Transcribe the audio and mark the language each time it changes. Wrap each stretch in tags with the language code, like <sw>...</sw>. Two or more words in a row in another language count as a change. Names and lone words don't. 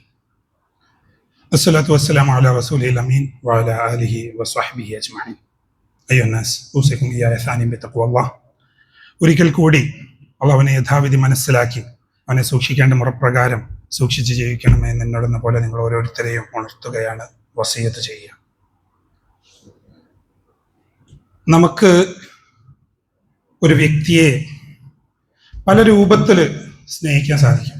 <ar>الصلاة والسلام على رسوله الأمين وعلى آله وصحبه أجمعين. أيها الناس أوصيكم إياي ثانيا بتقوى الله.</ar> <ml>ഒരിക്കൽ കൂടി അള്ളാഹുവിനെ യഥാവിധി മനസ്സിലാക്കി അവനെ സൂക്ഷിക്കേണ്ട മുറപ്രകാരം സൂക്ഷിച്ച് ജീവിക്കണമെന്ന് എന്നോടെന്ന പോലെ നിങ്ങൾ ഓരോരുത്തരെയും ഉണർത്തുകയാണ്, വസിയത്ത് ചെയ്യുക. നമുക്ക് ഒരു വ്യക്തിയെ പല രൂപത്തിൽ സ്നേഹിക്കാൻ സാധിക്കും.</ml>